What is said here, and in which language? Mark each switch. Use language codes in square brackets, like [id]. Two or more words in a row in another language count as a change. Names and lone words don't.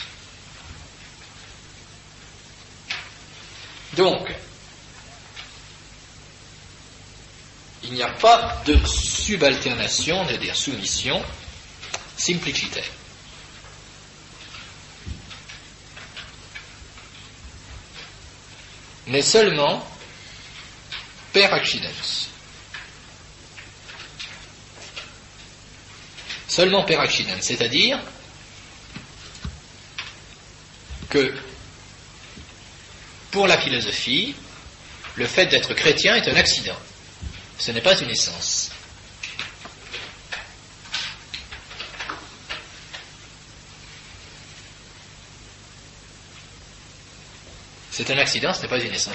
[fr] Donc, il n'y a pas de subalternation, c'est-à-dire soumission, simplicité. Mais seulement [la] per accidens. Seulement per accidens, [fr] c'est-à-dire que pour la philosophie, le fait d'être chrétien est un accident. Ce n'est pas une essence. C'est un accident, ce n'est pas une essence.